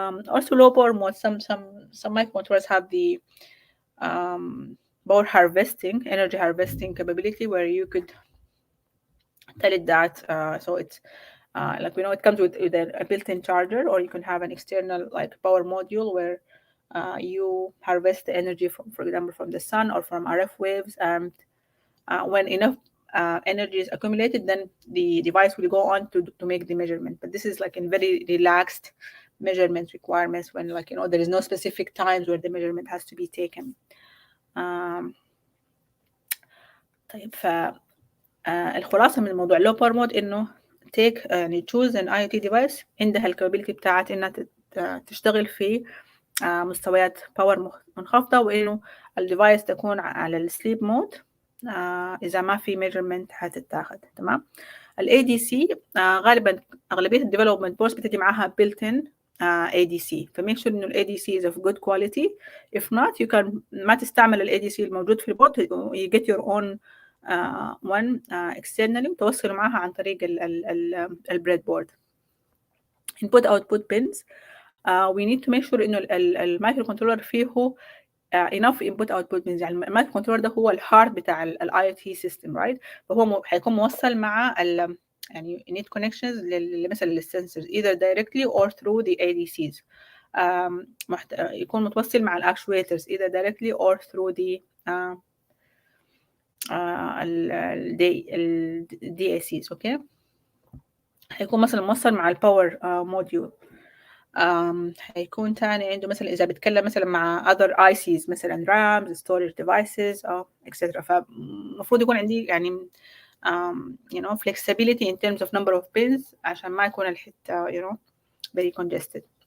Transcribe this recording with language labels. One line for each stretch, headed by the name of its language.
English: Also low power mode, some microcontrollers have the power harvesting, energy harvesting capability, where you could tell it that, so it's like we know it comes with a built-in charger, or you can have an external like power module where you harvest the energy from, for example, from the sun or from RF waves, and when enough energy is accumulated, then the device will go on to make the measurement. But this is like in very relaxed measurement requirements, when like there is no specific times where the measurement has to be taken.
Arabic: طيب الخلاصة من الموضوع low power mode إنه take يعني
English: choose an IoT device
Arabic: عندها الكابابيلتي بتاعت إنها تشتغل في مستويات باور منخفضة، وإنه الديفايس تكون على السليب مود إذا ما في measurement هتتاخد. تمام. ال ADC غالبا أغلبية الديفلوبمنت بورس بتجي معاها built-in ADC، فميك sure إنه ال ADC
English: is of good quality. if not you can
Arabic: ما تستعمل ال ADC الموجود في البورد،
English: you get your own one externally
Arabic: وتوصل معاها عن طريق البريد بورد.
English: input output pins we need to make sure
Arabic: إنه المايكرو كنترولر فيه
English: enough input output pins.
Arabic: يعني المايكرو كنترولر ده هو الهارت بتاع ال IoT system, right؟ فهو هيكون موصل مع يعني need connections مثلا للسنسورز
English: either directly or through the ADCs.
Arabic: يكون متوصل مع الأكشويترز
English: either directly or through the
Arabic: ال DACs. اوكي. هيكون مثلا موصل مع الباور موديول. هيكون تاني عنده مثلا إذا بتكلم مثلا مع other ICs مثلا RAMs, storage devices etc. فالمفروض يكون عندي يعني
English: flexibility in terms of number of pins
Arabic: عشان ما يكون الحتة
English: very congested.